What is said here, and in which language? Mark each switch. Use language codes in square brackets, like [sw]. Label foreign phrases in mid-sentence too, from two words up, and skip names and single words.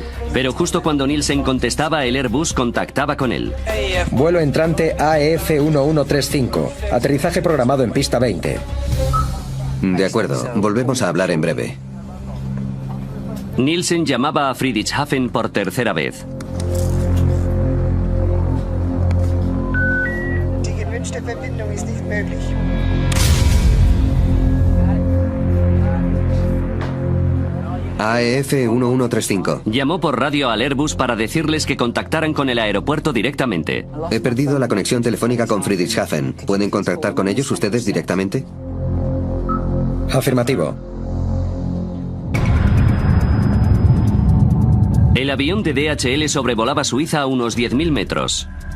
[es] Pero justo cuando Nielsen contestaba, el Airbus contactaba con él. Vuelo entrante AEF 1135. Aterrizaje programado en pista 20. De acuerdo, volvemos a hablar en breve. Nielsen llamaba a Friedrichshafen por tercera vez. [de] Die gewünschte Verbindung ist nicht möglich. [es] AEF 1135. Llamó por radio al Airbus para decirles que contactaran con el aeropuerto directamente. He perdido la conexión telefónica con Friedrichshafen. ¿Pueden contactar con ellos ustedes directamente? Afirmativo. El avión de DHL sobrevolaba Suiza a unos 10.000 metros.